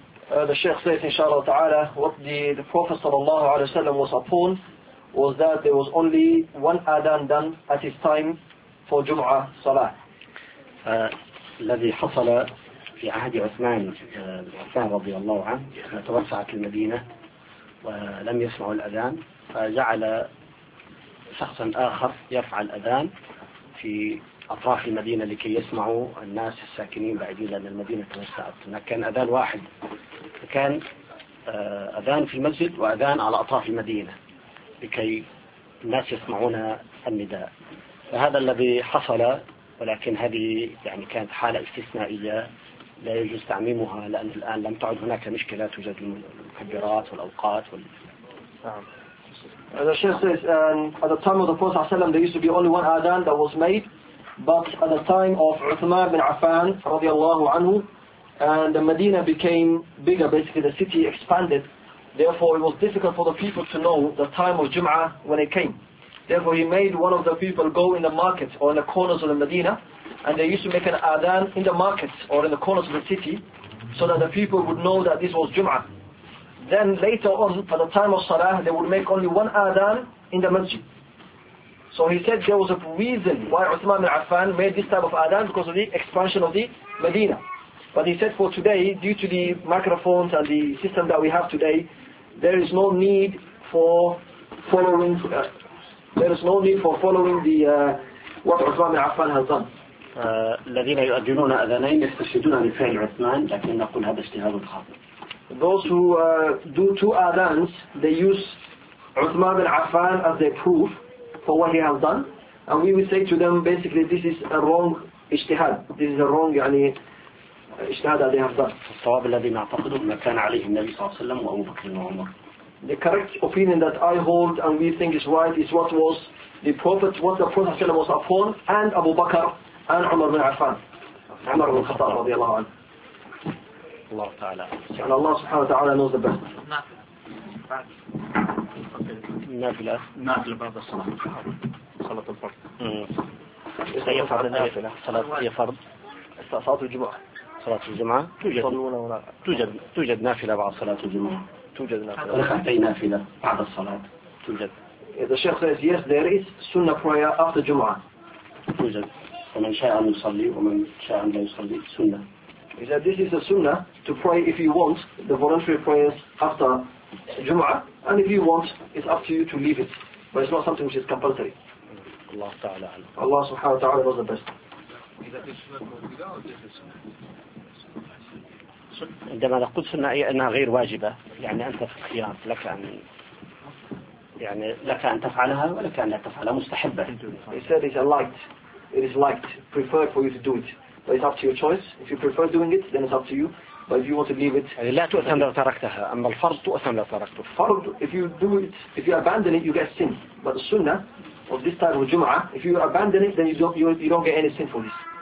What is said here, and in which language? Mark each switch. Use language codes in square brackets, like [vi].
[en] The Sheikh said, inshallah ta'ala, what the Prophet sallallahu alayhi wa sallam was upon was that there was only one adhan done at his time for Jum'ah Salah. [ar] الذي حصل في عهد عثمان رضي الله عنه توسعت المدينة ولم يسمعوا الأذان فجعل شخصا آخر يفعل أذان في أطراف المدينة لكي يسمعوا الناس الساكنين بعيدين عن المدينة توسعت. كان أذان واحد، كان أذان في المسجد وأذان على أطراف المدينة لكي الناس يسمعون النداء. فهذا الذي حصل، ولكن هذه يعني كانت حالة استثنائية لا يجوز تعميمها لأن الآن لم تعد هناك مشكلة، توجد المكبرات والأوقات وال. [en] The Sheikh says, at the time of the Prophet ﷺ, there used to be only one adhan that was made. But at the time of Uthman bin Affan radiallahu anhu, and the Medina became bigger, basically the city expanded, therefore it was difficult for the people to know the time of Jum'ah when it came. Therefore he made one of the people go in the market or in the corners of the Medina, and they used to make an adhan in the markets or in the corners of the city so that the people would know that this was Jum'ah. Then later on, for the time of Salah, they would make only one adhan in the masjid. So he said there was a reason why Uthman bin Affan made this type of adhan because of the expansion of the Medina. But he said for today, due to the microphones and the system that we have today, there is no need for following. What Uthman bin Affan has done. [ar] الذين يؤذنون أذانين يستشهدون بفعل عثمان لكن نقول هذا اجتهاد خاطئ. [en] those who do two adhans, they use Uthman bin Affan as their proof for what he has done. And we will say to them, basically, this is a wrong ijtihad. This is a wrong, yani, ijtihad that they have done. The correct opinion that I hold and we think is right is what was the Prophet, what the Prophet ﷺ was upon, and Abu Bakr and Umar bin Affan. Umar bin Khattab, radiallahu anhu. Allah Ta'ala knows the best. [ar] نافلة نافلة بعد الصلاة صلاة الفرض هي فرض نافلة صلاة هي فرض صلاة الجمعة صلاة الجمعة توجد نافلة بعد صلاة الجمعة توجد نافلة ركعتين نافلة بعد الصلاة توجد إذا الشيخ says yes there is سنة فرية بعد الجمعة توجد ومن شاء أن يصلي ومن شاء أن لا يصلي سنة [en] إذا this is a sunnah to pray if you want the voluntary prayers after Jum'ah, and if you want, it's up to you to leave it. But it's not something which is compulsory. Allah Ta'ala. Allah Subhanahu wa Ta'ala knows the best. [ar] عندما نقول سنة أنها غير واجبة يعني أنت في الخيار لك أن يعني لك أن تفعلها ولك أن لا تفعلها مستحبة. [en] He said it's liked. It is liked, preferred for you to do it. But it's up to your choice. If you prefer doing it, then it's up to you. But if you want to leave it, [ar] لا تؤثم لو تركتها. أما الفرض تؤثم لو تركته. [en] فرض, if you do it, if you abandon it, you get sin. But the sunnah of this type of Jum'ah, if you abandon it, then you don't get any sin for this.